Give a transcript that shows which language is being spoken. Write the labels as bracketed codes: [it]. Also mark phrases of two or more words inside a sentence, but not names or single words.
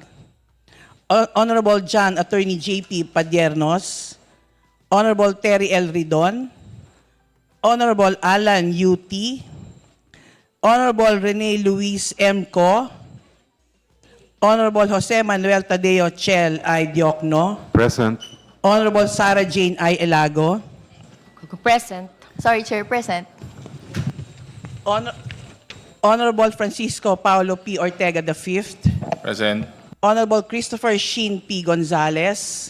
[en] Honorable John Attorney J.P. Padiernos. Honorable Terry L. Ridon. Honorable Alan U.T. Honorable Rene Luis M. Co. Honorable Jose Manuel Tadeo Chel I. Diokno. Present. Honorable Sara Jane I. Elago. Present. Sorry, Chair, present. Honorable Francisco Paulo P. Ortega V. Present. Honorable Christopher Sheen P. Gonzalez.